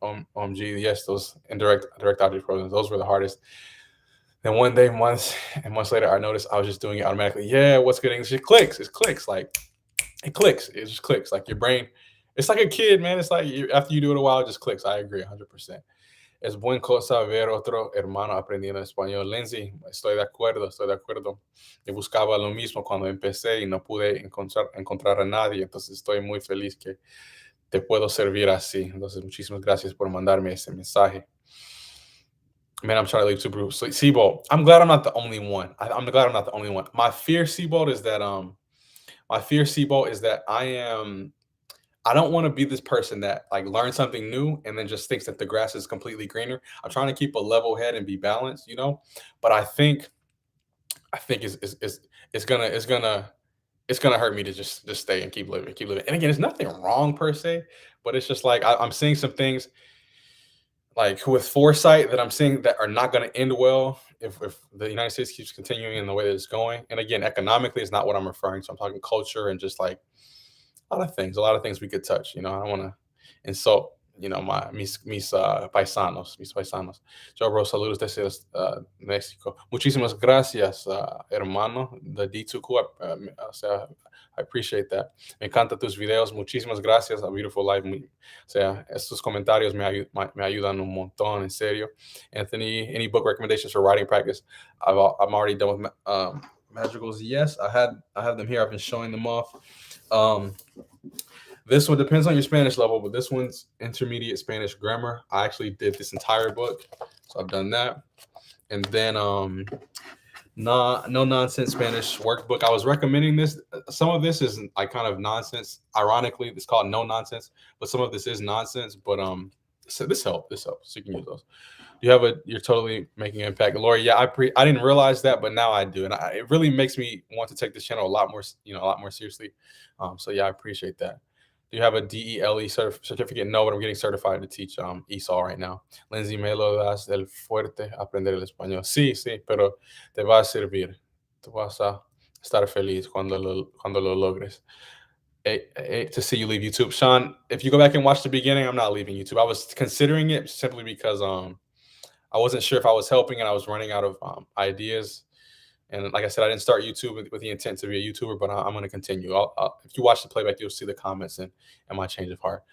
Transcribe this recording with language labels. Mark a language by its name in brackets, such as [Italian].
[English] OMG, yes, those direct object programs, those were the hardest. Then one day, months later, I noticed I was just doing it automatically. Yeah, what's good English? It clicks. It clicks. Like it clicks. It just clicks. Like your brain, it's like a kid, man. It's like after you do it a while, it just clicks. I agree 100%. [Spanish] Es buen cosa ver otro hermano aprendiendo español. Lindsay, estoy de acuerdo, estoy de acuerdo. Yo buscaba lo mismo cuando empecé y no pude encontrar a nadie, entonces estoy muy feliz que te puedo servir así. Entonces, muchísimas gracias por mandarme ese mensaje. [English] Man, I'm trying to leave super Seabold. I'm glad I'm not the only one. I'm glad I'm not the only one. My fear, Seabold, is that I don't want to be this person that like learns something new and then just thinks that the grass is completely greener. I'm trying to keep a level head and be balanced. But I think it's gonna hurt me to just stay and keep living, keep living. And again, there's nothing wrong per se, but it's just like I'm seeing some things like with foresight that I'm seeing that are not going to end well if the United States keeps continuing in the way that it's going. And again, economically is not what I'm referring to. I'm talking culture and just like a lot of things we could touch. I don't want to insult, my [Spanish] mis paisanos. Yo, bro, saludos desde México. Muchísimas gracias, hermano, the D2Q. O sea, [English] I appreciate that. [Spanish] Me encanta tus videos. Muchísimas gracias. [English] A beautiful life. [Spanish] O sea, estos comentarios me ayudan un montón, en serio. [English] Anthony, any book recommendations for writing practice? I'm already done with Madrigals. Yes, I have them here. I've been showing them off. This one depends on your Spanish level, but this one's intermediate Spanish grammar. I actually did this entire book, so I've done that. And then no nonsense Spanish workbook. I was recommending this. Some of this is like kind of nonsense. Ironically, it's called no nonsense, but some of this is nonsense. But so this helps. So you can use those. You're totally making an impact, Lori. Yeah, I didn't realize that, but now I do, and it really makes me want to take this channel a lot more seriously. So yeah, I appreciate that. Do you have a DELE certificate? No, but I'm getting certified to teach ESOL right now. [Spanish] Lindsay, me lo das del fuerte aprender el español. Sí, pero te va a servir. Te vas a estar feliz cuando lo logres. [English] To see you leave YouTube. Sean, if you go back and watch the beginning, I'm not leaving YouTube. I was considering it simply because I wasn't sure if I was helping and I was running out of ideas. And like I said, I didn't start YouTube with the intent to be a YouTuber, but I'm going to continue. If you watch the playback, you'll see the comments and my change of heart.